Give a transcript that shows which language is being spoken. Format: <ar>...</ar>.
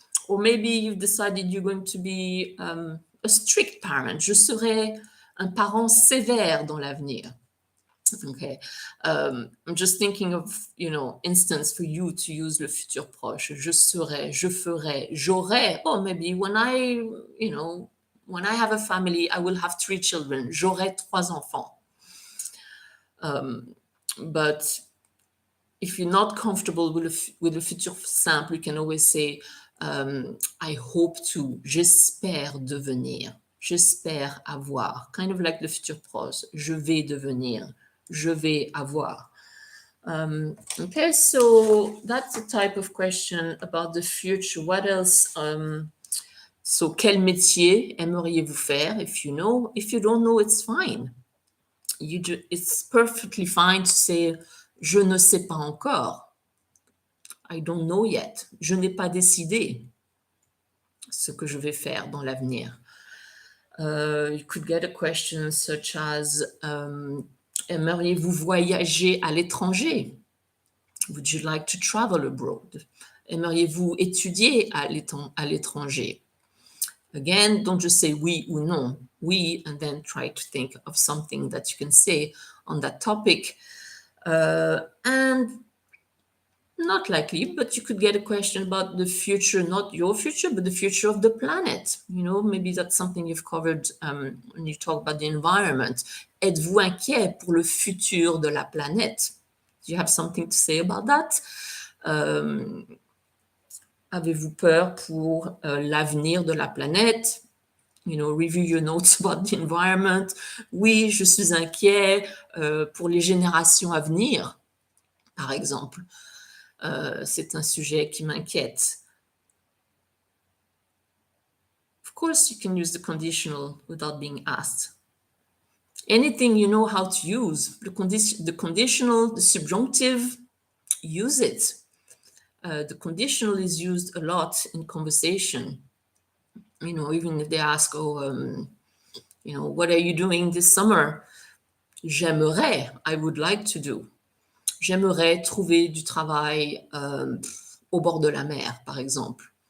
<en>Or maybe you've decided you're going to be a strict parent.</en> <fr>Je serai un parent sévère dans l'avenir. Okay.</fr> <en>I'm just thinking of, instance for you to use le futur proche.</en> <fr>Je serai, je ferai, j'aurai.</fr> <en>Oh, maybe when I have a family, I will have 3 children.</en> <fr>J'aurai 3 enfants.</fr> <en>But if you're not comfortable with le futur simple, you can always say, I hope to,</en> <fr>j'espère devenir, j'espère avoir.</fr> <en>Kind of like</en> <fr>le futur proche. Je vais devenir. Je vais avoir.</fr> <en>Okay, so that's a type of question about the future. What else?</en> <fr>So, quel métier aimeriez-vous faire?</fr> <en>If you know, if you don't know, it's fine. It's perfectly fine to say,</en> <fr>je ne sais pas encore.</fr> <en>I don't know yet.</en> <fr>Je n'ai pas décidé ce que je vais faire dans l'avenir.</fr> <en>You could get a question such as,</en> <fr>aimeriez-vous voyager à l'étranger?</fr> <en>Would you like to travel abroad?</en> <fr>Aimeriez-vous étudier à l'étranger?</fr> <en>Again, don't just say</en> <fr>oui ou non.</fr> <en>Oui, and then try to think of something that you can say on that topic. And not likely, but you could get a question about the future, not your future, but the future of the planet. Maybe that's something you've covered when you talk about the environment.</en> <fr>Êtes-vous inquiet pour le futur de la planète?</fr> <en>Do you have something to say about that?</en> <fr>Avez-vous peur pour l'avenir de la planète?</fr> <en>Review your notes about the environment.</en> <fr>Oui, je suis inquiet pour les générations à venir, par exemple. C'est un sujet qui m'inquiète.</fr> <en>Of course, you can use the conditional without being asked. Anything you know how to use, the conditional, the subjunctive, use it. The conditional is used a lot in conversation. You know, even if they ask, oh, you know, what are you doing this summer?</en> <fr>J'aimerais,</fr> <en>I would like to do.</en> <fr>J'aimerais trouver du travail au bord de la mer, par exemple.</fr>